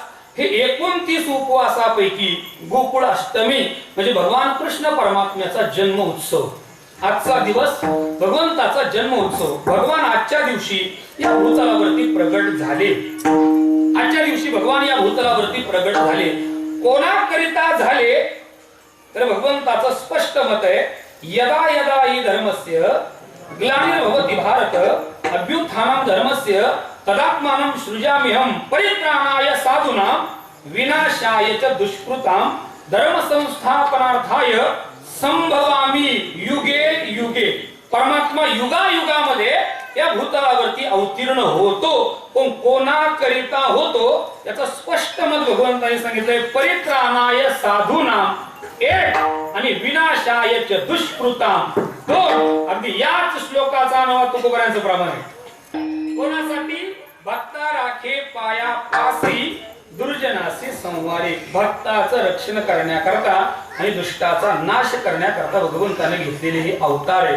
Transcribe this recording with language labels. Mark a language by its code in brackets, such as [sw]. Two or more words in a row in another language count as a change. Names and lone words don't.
[mr] हे 29 उपवासापैकी गोकुळाष्टमी म्हणजे भगवान कृष्ण परमात्म्याचा जन्म उत्सव. आजचा दिवस भगवंताचा जन्म उत्सव. भगवान आजच्या दिवशी या भूतलावरती प्रगट झाले. आजच्या दिवशी भगवान या भूतलावरती प्रगट झाले. कोणाकरिता झाले तर भगवंताचं स्पष्ट मत आहे, [sa] यदा यदा हि धर्मस्य ग्लानिर्भवति भारत अभ्युत्थानं धर्मस्य तदात्मानं सृजाम्यहं परित्राणाय साधूनां विनाशाय च दुष्कृतां धर्म संस्थापनार्थाय संभवामि युगे युगे. [mr] परमात्मा युगायुगामध्ये या भूतलावरती अवतीर्ण होतो. पण कोणाकरिता होतो याचं स्पष्ट मत भगवंतांनी सांगितलंय, [sa] परित्राणाय साधूनां [mr] एक आणि [sa] विनाशाय च दुष्कृतां दोन. [mr] अगदी याच श्लोकाचा अनुवाद तुकोबारांचं प्रमाण आहे. कोणासाठी? भक्ता राखे पाया पासी दुर्जनासी संवारे. भक्ताचं रक्षण करण्याकरता आणि दुष्टाचा नाश करण्याकरता भगवंताने घेतलेले हे अवतार आहे.